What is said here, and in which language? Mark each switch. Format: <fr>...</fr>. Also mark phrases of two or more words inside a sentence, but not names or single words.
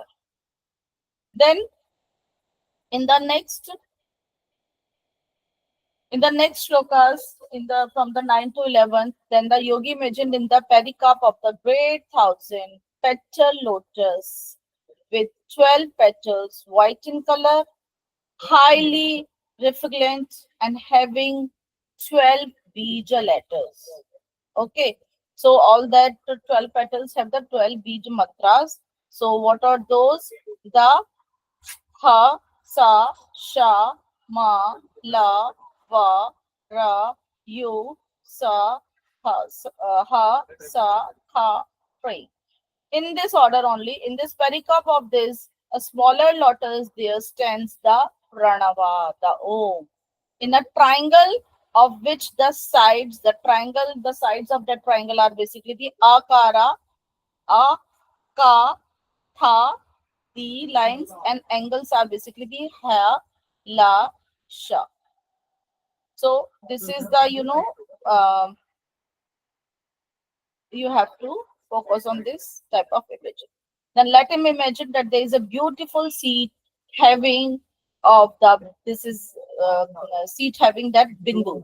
<en>Then in the next shlokas, from the 9 to 11, then the yogi imagined in the pericarp of the great 1,000-petal lotus with 12 petals, white in color, highly refulgent, and having 12 bija letters. Okay, so all that 12 petals have the 12 bija mantras. So what are those?</en> <sa>The ha, sa, sha, ma, la, va, ra, yu, sa, ha, sa, kha, pri.</sa> <en>In this order only, in this pericarp of this, a smaller lotus, there stands the pranava, the om. In a triangle of which the sides of the triangle are basically the akara, a, ka, tha, the lines and angles are basically the ha, la, sha. So this is the, you have to focus on this type of image. Then let him imagine that there is a beautiful seat having of the, this is seat having that bindu.</en>